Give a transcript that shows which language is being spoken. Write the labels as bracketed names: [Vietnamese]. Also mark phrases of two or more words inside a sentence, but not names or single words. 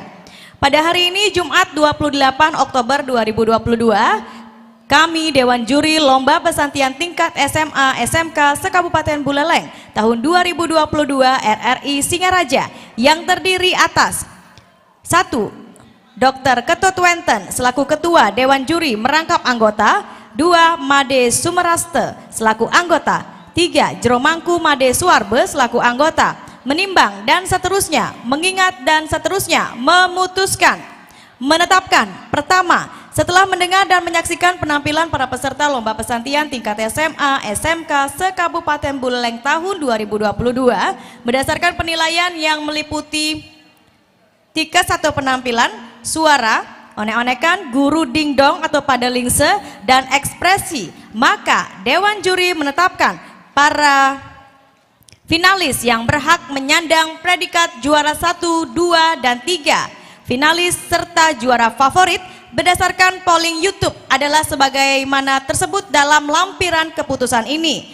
[Indonesian] Pada hari ini Jumat 28 Oktober 2022 kami Dewan Juri Lomba Pesantian Tingkat SMA SMK se-Kabupaten Buleleng tahun 2022 RRI Singaraja yang terdiri atas 1. Dr. Ketut Wenten selaku Ketua Dewan Juri merangkap anggota. 2. Made Sumeraste selaku anggota. 3. Jeromangku Made Suarbe selaku anggota. Menimbang dan seterusnya, mengingat dan seterusnya, memutuskan, menetapkan. Pertama, setelah mendengar dan menyaksikan penampilan para peserta Lomba Pesantian Tingkat SMA SMK se-Kabupaten Buleleng tahun 2022 berdasarkan penilaian yang meliputi tiket atau penampilan, suara, onek-onekan, guru dingdong atau padelingse, dan ekspresi, maka Dewan Juri menetapkan para finalis yang berhak menyandang predikat juara 1, 2, dan 3, finalis serta juara favorit berdasarkan polling YouTube adalah sebagaimana tersebut dalam lampiran keputusan ini.